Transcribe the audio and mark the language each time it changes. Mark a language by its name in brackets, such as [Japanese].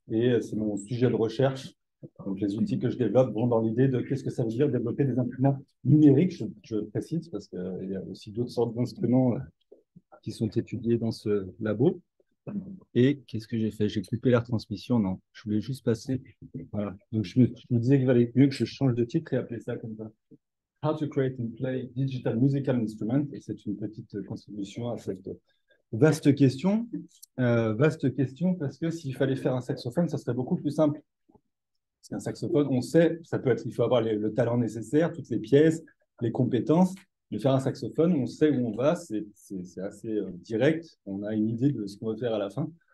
[French] Et c'est mon sujet de recherche. Donc, les outils que je développe vont dans l'idée de qu'est-ce que ça veut dire développer des instruments numériques, je précise, parce qu'il y a aussi d'autres sortes d'instruments qui sont étudiés dans ce labo. Et qu'est-ce que j'ai fait? J'ai coupé la retransmission. Non, je voulais juste passer. Voilà. Donc, je me disais qu'il valait mieux que je change de titre et appeler ça comme ça. [English] How to create and play digital musical instruments. [French] Et c'est une petite contribution à cette vaste question, parce que s'il fallait faire un saxophone, ça serait beaucoup plus simple. Parce qu'un saxophone, on sait, ça peut être, il faut avoir le talent nécessaire, toutes les pièces, les compétences. De faire un saxophone, on sait où on va, c'est assez direct, on a une idée de ce qu'on veut faire à la fin.